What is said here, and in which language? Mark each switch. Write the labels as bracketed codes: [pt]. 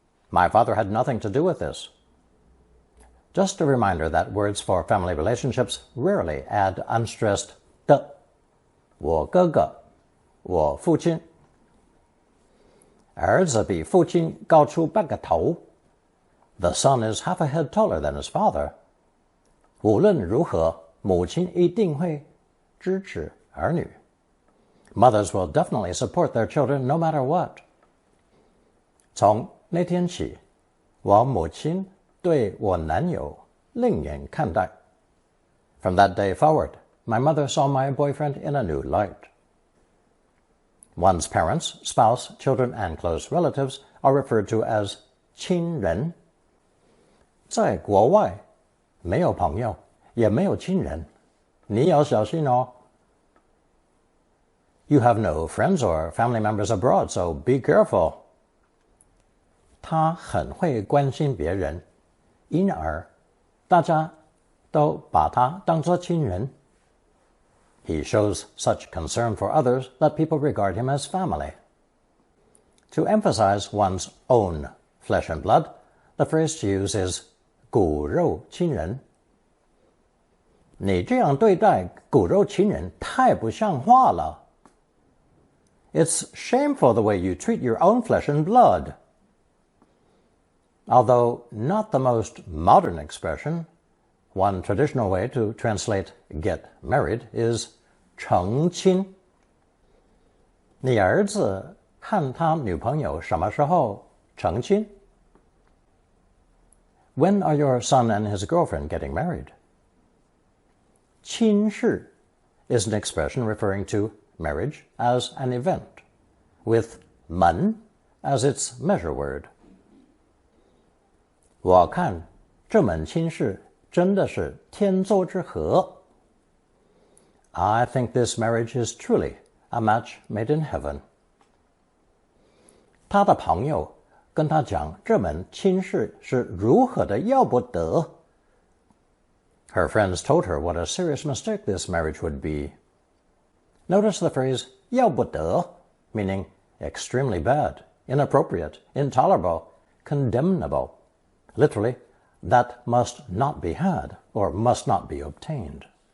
[en] My father had nothing to do with this. Just a reminder that words for family relationships rarely add unstressed 的. [zh] 我哥哥, 我父亲.儿子比父亲高出半个头. [en] The son is half a head taller than his father. [zh] 无论如何，母亲一定会支持儿女. [en] Mothers will definitely support their children no matter what. [zh] 从那天起，我母亲对我男友另眼看待. [en] From that day forward, my mother saw my boyfriend in a new light. One's parents, spouse, children, and close relatives are referred to as 亲人. [zh] 在国外，没有朋友，也没有亲人，你要小心哦. [en] You have no friends or family members abroad, so be careful. [zh] 他很会关心别人，因而大家都把他当作亲人。 [en] He shows such concern for others that people regard him as family. To emphasize one's own flesh and blood, the phrase to use is 骨肉亲人. [zh] 你这样对待骨肉亲人太不像话了. [en] It's shameful the way you treat your own flesh and blood. Although not the most modern expression, one traditional way to translate get married is 成亲. [zh] 你儿子和他女朋友什么时候成亲? [en] When are your son and his girlfriend getting married? 亲事 is an expression referring to marriage as an event, with 门 as its measure word. [zh] 我看这门亲事真的是天作之合. [en] I think this marriage is truly a match made in heaven. [zh] 他的朋友跟他讲这门亲事是如何的要不得. [en] Her friends told her what a serious mistake this marriage would be. Notice the phrase 要不得, meaning extremely bad, inappropriate, intolerable, condemnable. Literally, that must not be had or must not be obtained.